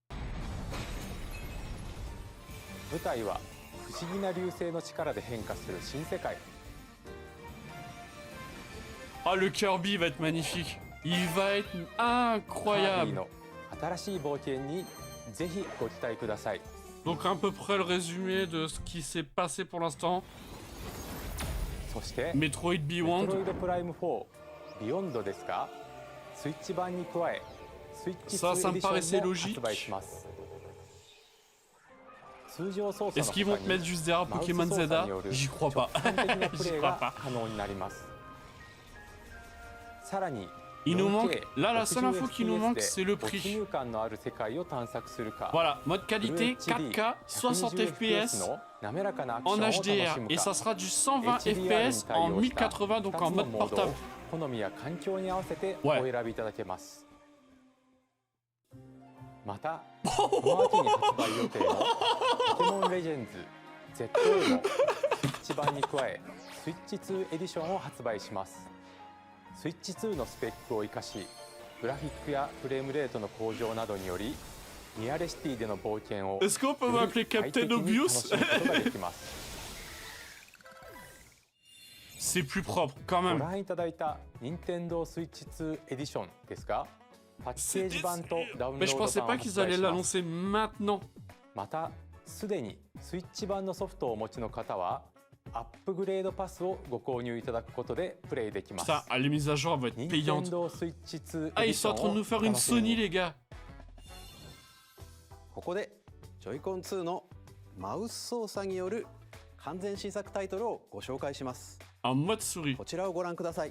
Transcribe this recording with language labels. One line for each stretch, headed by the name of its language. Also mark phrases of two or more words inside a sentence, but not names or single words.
Japanese: 舞台は不思議な流星の力で変化する新世界。
French: Ah, le Kirby va être magnifique. Il va être
Japanese: カービィ
French: incroyable.
Japanese: の新しい冒険にぜひご期待ください。
French: Donc à peu près le résumé de ce qui s'est passé pour l'instant.
Japanese: そして Metroid メトロ Beyond. イドプライム4ビヨンドですがスイッチ版に加えスイッチ
French: Ça,
Japanese: 2
French: ça
Japanese: エ
French: me
Japanese: ディショ
French: paraissait
Japanese: ンも
French: logique.
Japanese: 発売します。通常操作
French: Est-ce
Japanese: の
French: qu'ils vont
Japanese: 他
French: te mettre
Japanese: に
French: juste derrière
Japanese: マウス
French: Pokémon
Japanese: 操作
French: Zelda?
Japanese: による
French: J'y crois
Japanese: 直
French: pas.
Japanese: 感的なプ
French: J'y
Japanese: レイ
French: crois
Japanese: が
French: pas.
Japanese: 可能になります。さらに
French: Il nous manque...
Japanese: 4K
French: Là, la seule info
Japanese: 60
French: qui nous manque,
Japanese: FPS
French: c'est le
Japanese: で没
French: prix.
Japanese: 入感のある世界を探索するか
French: Voilà, mode qualité
Japanese: フル 4K 60 120 FPS の滑らかなアクショ
French: en
Japanese: ンを楽し
French: HDR.
Japanese: む
French: Et
Japanese: か
French: ça sera du 120
Japanese: HDR に
French: FPS
Japanese: 対
French: en
Japanese: 応した
French: 1080, donc
Japanese: 2
French: en
Japanese: つの
French: mode
Japanese: モード
French: portable.
Japanese: を好みや環境に合わせてお選びいただけます。またこの秋に発売予定のポケモンレジェンズ ZA もスイッチ版に加えスイッチ2エディションを発売します。スイッチ2のスペックを生かしグラフィックやフレームレートの向上などによりニアレシティでの冒険を
French: Est-ce qu'on peut
Japanese: より
French: m'appeler
Japanese: 快
French: Captain
Japanese: 適に楽
French: Obvious?
Japanese: しむことができます。
French: C'est plus propre, quand
Japanese: ご
French: même.
Japanese: 覧いただいた Nintendo Switch 2エディションですがパッケージ版とダウンロ
French: Mais je
Japanese: ード
French: pensais
Japanese: 版を
French: pas
Japanese: 発
French: qu'ils allaient
Japanese: 売します。
French: l'annoncer maintenant.
Japanese: またすでにスイッチ版のソフトをお持ちの方はアップグレードパスをご購入いただくことでプレイできます。
French: Putain, les mises à jour vont être payantes. Nintendo Switch 2 Ah, ils sont en train de nous faire une Sony, les gars.
Japanese: ここでジョイコン2のマウス操作による完全新作タイトルをご紹介します。
French: En mode souris.
Japanese: こちらをご覧ください。